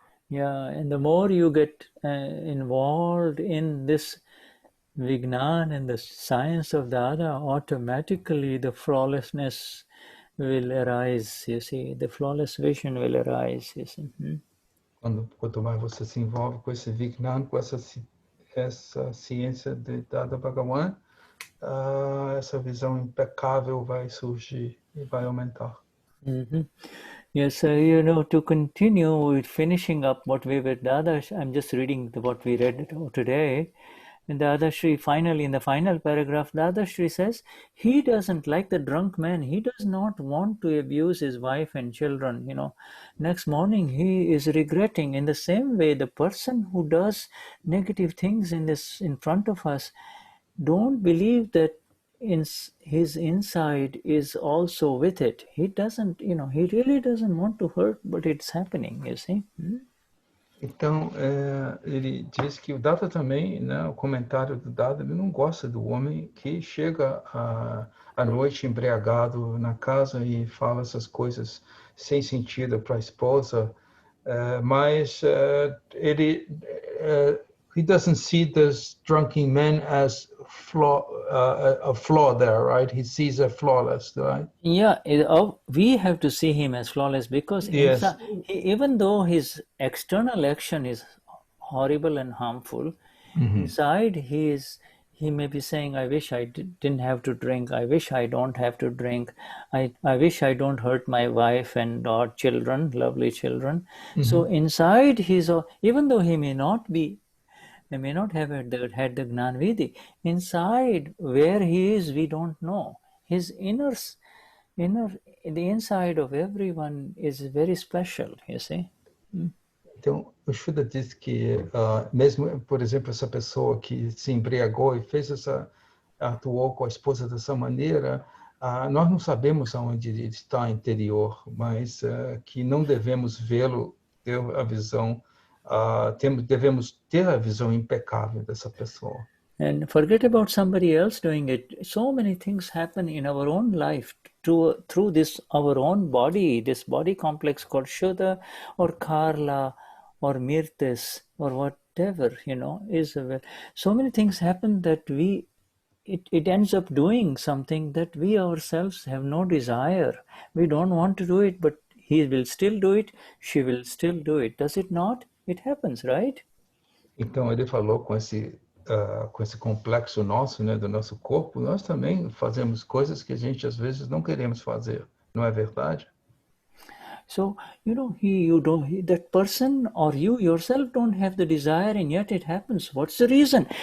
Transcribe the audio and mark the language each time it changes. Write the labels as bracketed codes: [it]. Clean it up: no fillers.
[en] Yeah, and the more you get involved in this Vignan and the science of Dada, automatically the flawlessness will arise, you see, the flawless vision will arise, you see. [pt] Quanto mais você se envolve com esse Vignan, com essa ciência de Dada Bhagavan, essa visão impecável vai surgir e vai aumentar. [en] Yes, to continue with finishing up what we were, I'm just reading what we read today. And Dadashri, finally, in the final paragraph, Dadashri says, he doesn't, like the drunk man, he does not want to abuse his wife and children, Next morning, he is regretting. In the same way, the person who does negative things in front of us, don't believe that his inside is also with it. He doesn't, he really doesn't want to hurt, but it's happening, you see. [pt] Então, ele diz que o Dada também, o comentário do Dada, ele não gosta do homem que chega à noite embriagado na casa e fala essas coisas sem sentido para a esposa, mas ele... [en] he doesn't see this drunken man as a flaw there, right? He sees a flawless, right? Yeah, we have to see him as flawless because even though his external action is horrible and harmful, inside he may be saying, I wish I didn't have to drink. I wish I don't have to drink. I wish I don't hurt my wife and our children, lovely children. So inside even though he may not have had the Gnan Vidhi. Inside, where he is, we don't know. His the inside of everyone is very special, you see. [pt] Então, o Shuddha diz que, mesmo, por exemplo, essa pessoa que se embriagou e atuou com a esposa dessa maneira, nós não sabemos aonde ele está interior, mas que não devemos vê-lo, ter a visão, devemos ter a visão impecável dessa pessoa. [en] And forget about somebody else doing it. So many things happen in our own life through this our own body, this body complex called Shuddha or Karla or Mirtis or whatever, so many things happen that it ends up doing something that we ourselves have no desire. We don't want to do it, but he will still do it, she will still do it. Does it not? It happens, right? [pt] Então, ele falou com esse complexo nosso, do nosso corpo, nós também fazemos coisas que a gente, às vezes, não queremos fazer. Não é verdade? [en] So, that person or you yourself don't have the desire and yet it happens. What's the reason?